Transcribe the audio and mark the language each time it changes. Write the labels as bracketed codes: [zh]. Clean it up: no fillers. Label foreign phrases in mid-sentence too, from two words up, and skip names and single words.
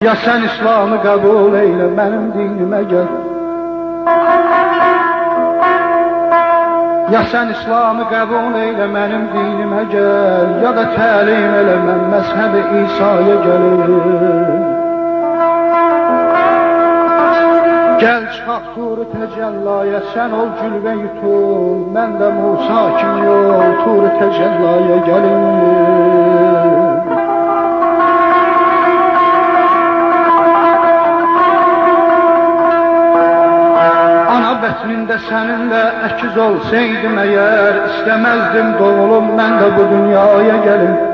[tr] Ya sen İslam'ı kabul eyle, benim dinime gel. Ya sen İslam'ı kabul eyle, benim dinime gel. [az] Ya da təlim elə, mən məzhəb-i İsa'ya gəlim. Gel çıxaq Tur-u Təcəllaya, sen ol cülve yutul. Mən də Musa kimi yol, Tur-u Təcəllaya gəlim. Bətnində səninlə əkiz olsaydım əgər, İstəməzdim doğulum mən də bu dünyaya gəlim.